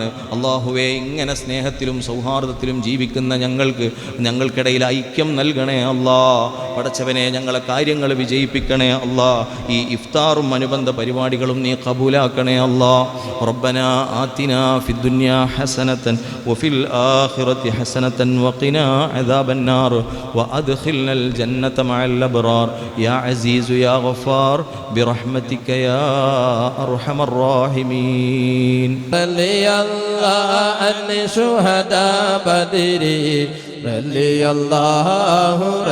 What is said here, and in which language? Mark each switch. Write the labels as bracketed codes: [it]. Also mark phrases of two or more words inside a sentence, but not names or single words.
[ml] അള്ളാഹുവേ, ഇങ്ങനെ സ്നേഹത്തിലും സൗഹാർദ്ദത്തിലും ജീവിക്കുന്ന ഞങ്ങൾക്കിടയിൽ ഐക്യം നൽകണേ അല്ലാ. പടച്ചവനെ, ഞങ്ങളെ കാര്യങ്ങൾ വിജയിപ്പിക്കണേ അല്ലാ. ഈ ഇഫ്താറും അനുബന്ധ പരിപാടികളും നീ ഖബൂലാക്കണേ അല്ലാ. [ar] ربنا آتنا في الدنيا حسنة وفي الآخرة حسنة وقنا عذاب النار وأدخلنا الجنة مع الأبرار يا عزيز يا غفار برحمتك يا أرحم الراحمين. رضي الله عن شهداء بدر رضي الله